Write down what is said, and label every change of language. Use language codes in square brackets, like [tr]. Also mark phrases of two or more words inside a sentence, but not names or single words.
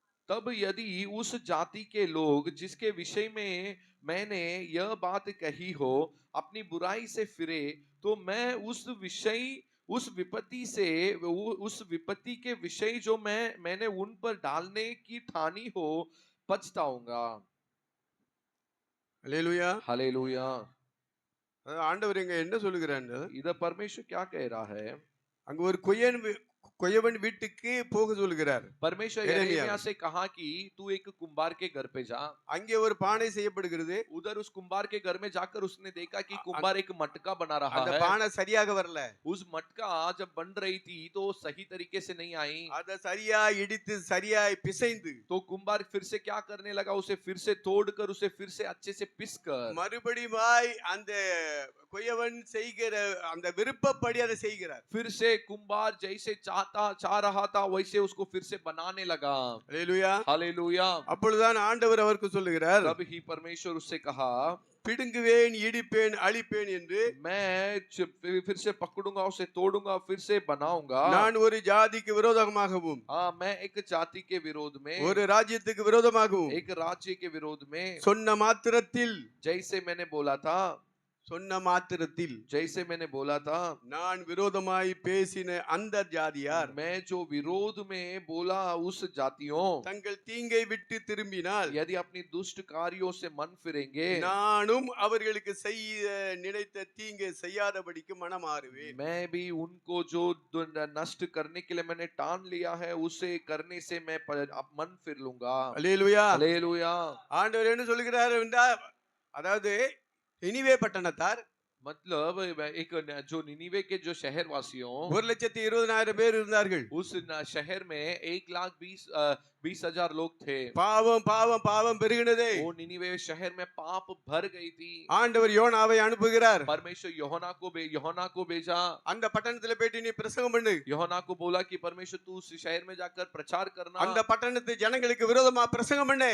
[hi] तब यदि उस जाति के लोग जिसके विषय में मैंने यह बात कही हो अपनी बुराई से फिरे, तो मैं उस विपत्ति से उस विपत्ति के विषय जो मैंने उन पर डालने की ठानी हो पछताऊंगा। [ta] அல்லேலூயா. [hi] हालेलुया। [ta] ஆண்டவர் இங்க என்ன சொல்லுகிறாரு? [hi] इधर परमेश्वर क्या कह रहा है? [ta] அங்க ஒரு கொயவன் வீட்டுக்கு போக சொல்லுகிறார். [hi] परमेश्वर यिर्मयाह यिर्मयाह से कहा कि तू एक कुम्हार के घर पे जा। [ta] அங்கே ஒரு பானை செய்யப்படுகிறது. [hi] उधर उस कुम्हार के घर में जाकर उसने देखा कि कुम्हार एक मटका बना रहा [ta] அந்த [hi] है। [ta] பானை சரியாக வரல. [hi] उस मटका जब बन रही थी तो सही तरीके से नहीं आई। [ta] அத சரியா இடித்து சரியாய் பிசைந்து [hi] तो कुम्हार फिर से क्या करने लगा, उसे फिर से तोड़कर उसे फिर से अच्छे से पिस कर [ta] மறுபடியும் அந்த கொயவன் செய்கிற அந்த விருப்பப்படி அதை செய்கிறார். [hi] फिर से कुम्हार जैसे चाह रहा था वैसे उसको फिर से बनाने लगा। [ta] அல்லேலூயா. [hi] हालेलुया। [ta] அப்பொழுதுதான் ஆண்டவர் அவருக்கு சொல்லுகிறார், [hi] तब ही परमेश्वर उससे कहा, [ta] பிடுங்குவேன், இடிப்பேன், அழிப்பேன் என்று [hi] फिर से पकड़ूंगा, उसे तोड़ूंगा, फिर से बनाऊंगा। [ta] நான் ஒரு ஜாதிக்கு விரோதமாகவும் [hi] हाँ, मैं एक जाति के विरोध में, [ta] ஒரு ராஜ்யத்துக்கு விரோதமாகவும் [hi] एक राज्य के विरोध में, [ta] சொன்ன மாத்திரத்தில் சொன்ன மாத்திரத்தில் [hi] जैसे मैंने बोला था, [ta] நான் விரோதமாய் பேசின அந்த ஜாதியார் [hi] मैं जो विरोध में बोला उस जातियों [ta] தங்கள் தீங்கை விட்டு திரும்பினால் [hi] यदि अपनी दुष्ट कार्यों से मन फिरेंगे, [ta] நானும் அவர்களுக்கு செய்ய நினைத்த தீங்கை செய்யாதபடிக்கு மனமாறுவேன். [hi] मैं भी उनको जो नष्ट करने के लिए मैंने ठान लिया है उसे करने से मैं मन फिर लूंगा। [ta] அல்லேலூயா. [hi] हालेलुया। [ta] ஆண்டவர் என்ன சொல்கிறார் என்றால், அதாவது நினிவே பட்டணத்தார் [hi] मतलब एक जो निनीवे के जो शहरवासियों [ta] 1,20,000 பேர் இருந்தார்கள். [hi] उस शहर में 1,20,000 लोग थे। [ta] பாவம் பாவம் பாவம் பெருகினதே. [hi] वो निनीवे शहर में पाप भर गई थी। [ta] ஆண்டவர் யோனாவை அனுப்புகிறார். [hi] परमेश्वर யோனா को भेजा। [ta] அந்த பட்டணத்துல போயிட்டு நீ பிரசங்கம் பண்ணு. [hi] யோனா को बोला कि परमेश्वर तू उस शहर में जाकर प्रचार करना। [ta] அந்த பட்டணத்து ஜனங்களுக்கு விரோதமா பிரசங்கம் பண்ணு.